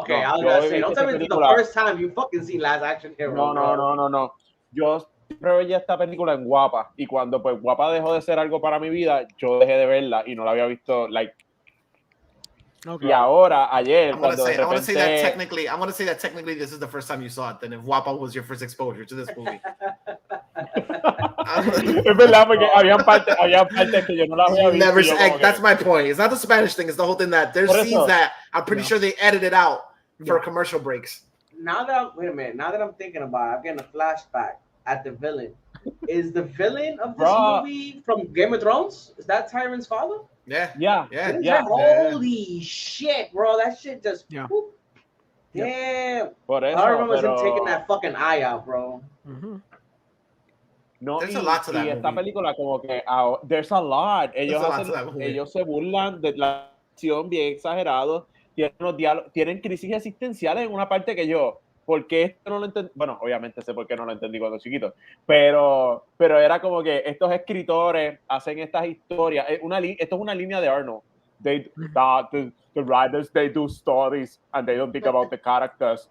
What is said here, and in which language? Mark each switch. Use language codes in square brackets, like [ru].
[en] Okay, I was gonna say, don't tell me this is the first time you fucking seen Last Action Hero. No. [es] Yo siempre veía esta película en Guapa y cuando pues Guapa dejó de ser algo para mi vida, yo dejé de verla y no la había visto y ahora ayer [en] I'm gonna say that technically this is the first time you saw it then if Guapa was your first exposure to this movie. [es] Es verdad porque habían partes que yo no las había visto. [en] That's my point. It's not the Spanish thing, it's the whole thing that there's scenes that I'm pretty sure they edited out for commercial breaks. Now that I'm thinking about it, I'm getting a flashback at the villain. Is the villain of this movie from Game of Thrones? Is that Tyrion's father? Yeah. Holy shit, bro! That shit just. Yeah. Damn. [es] Por eso, [en] I remember [es] pero... [en] him taking that fucking eye out, bro. [es] No, [en] There's a lot to that [es] y esta [en] movie. [es] película como que [en] there's a lot. There's a lot to that movie. [es] Ellos se burlan de la acción bien exagerado. Tienen unos diálogos, tienen crisis existenciales en una parte que yo, porque esto no lo entendí, bueno, obviamente sé por qué no lo entendí cuando chiquito, pero era como que estos escritores hacen estas historias, esto es una línea de Arnold. [en] The writers, they do stories and they don't think about the characters.